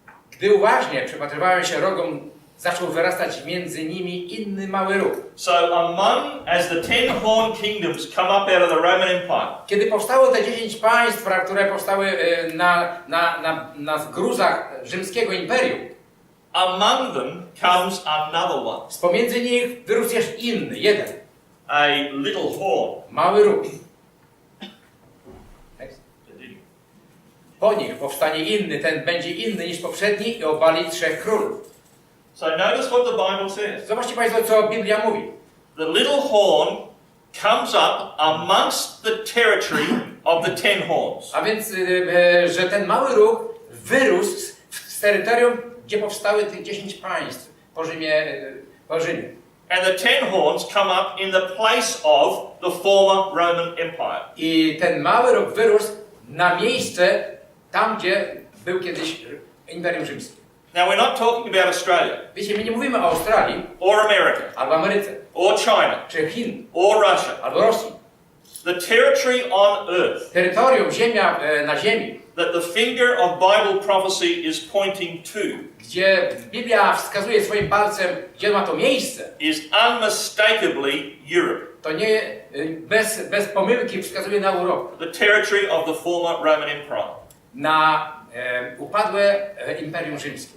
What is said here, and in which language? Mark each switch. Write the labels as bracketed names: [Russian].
[Polish] Gdy uważnie przypatrywałem się rogom, zaczął wyrastać między nimi inny mały róg. [English] So as the 10 horn kingdoms come up out of the Roman Empire, [Polish] Kiedy powstało te 10 państw, które powstały na gruzach rzymskiego imperium, [English] among them comes another one, [Polish] z pomiędzy nich wyrósł jeszcze inny, jeden, [English] a little horn. [Polish] mały róg. Po nich powstanie inny, ten będzie inny niż poprzedni i obali 3 królów. [English] So notice what the Bible says. [Polish] Zobaczcie Państwo, co Biblia mówi. [English] The little horn comes up amongst the territory of the 10 horns. [Polish] A więc, że ten mały róg wyrósł z terytorium, gdzie powstały tych 10 państw po Rzymie. [English] And the 10 horns come up in the place of the former Roman Empire. [Polish] I ten mały róg wyrósł na miejsce tam, gdzie był kiedyś Imperium Rzymskie. [English] Now we're not talking about Australia, [Polish] Wiecie, my nie mówimy o Australii, [English] or America, [Polish] albo Ameryce, [English] or China, [Polish] czy Chin, [English] or Russia. [Polish] albo Rosji. [English] The territory on earth [Polish] Terytorium, ziemia na ziemi, [English] that the finger of Bible prophecy is pointing to [Polish] gdzie Biblia wskazuje swoim palcem, gdzie ma to miejsce, [English] is unmistakably Europe, [Polish] to nie bez pomyłki wskazuje na Europę, [English] the territory of the former Roman Empire. [Polish] na upadłe Imperium Rzymskie.